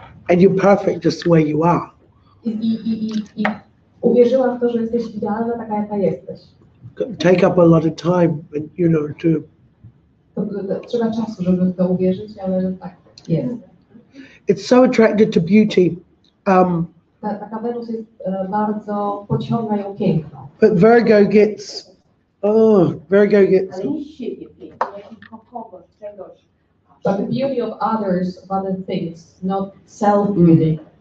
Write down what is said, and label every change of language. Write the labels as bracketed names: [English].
[English] and you're perfect just the way you are. [Polish] I uwierzyła w to, że jesteś idealna taka, jaka jesteś. [English] Take up a lot of time, and you know, [Polish] To trzeba czasu, żeby w to uwierzyć, ale tak jest. [English] it's so attracted to beauty. [Polish] Taka Wenus jest bardzo pociąga ją piękno. [English] But Virgo gets. [Polish] Ale nie siebie pięknie, jak kogoś, czegoś. [English] But the beauty of others, of other things, not self-beauty.